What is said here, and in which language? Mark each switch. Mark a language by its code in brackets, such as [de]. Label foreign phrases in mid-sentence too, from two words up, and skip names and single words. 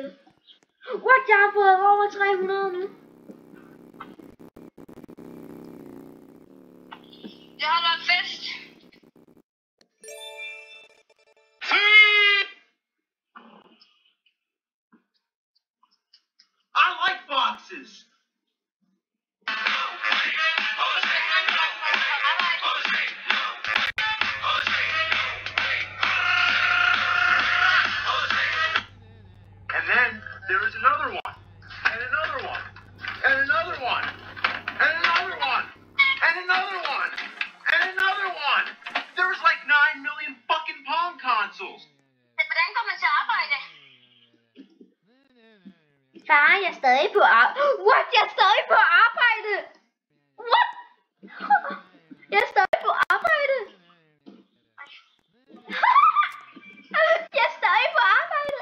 [da] What? Jeg har fået over 300 nu. Det har været fest. [en] I like boxes. And then there was another one, and another one, and another one, and another one, and another one, and another one. There was like 9 million fucking Pong consoles. [da] Hvordan går man til arbejde? Far, jeg er stadig på arbejde. [en] What? [da] Jeg er stadig på arbejde. [en] What? [da] Jeg er stadig på arbejde. Jeg er stadig på arbejde.